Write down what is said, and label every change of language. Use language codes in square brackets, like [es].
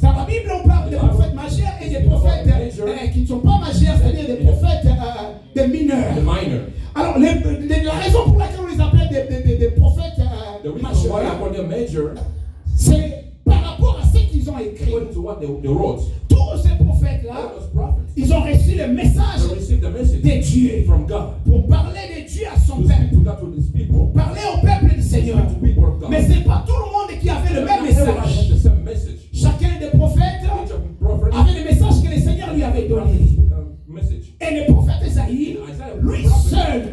[fr] Dans la Bible, on parle des prophètes majeurs et des prophètes qui ne sont pas majeurs, c'est-à-dire des prophètes des mineurs. [en] The minor. [fr] Alors, la raison pour laquelle on les appelle des prophètes [en] The reason why I [fr] majeurs, [en] call them major, [fr] c'est par rapport à ce qu'ils ont écrit. [en] according to what they wrote. [fr] Tous ces prophètes-là, [en] All those prophets, [fr] ils ont reçu le message [en] they received the message [fr] de Dieu [en] from God [fr] pour parler de Dieu à son [en] to speak [fr] peuple, [en] to God, to his people, [fr] parler au peuple du Seigneur. [en] to the people of God. [fr] Mais ce n'est pas tout le monde qui avait le même [en] Not everybody had [fr] message. [en] the same message. [fr] Chacun des prophètes [en] Each of the prophets [fr] avait le message que le Seigneur lui avait donné. [en] message. [fr] Et le prophète Ésaïe, lui seul,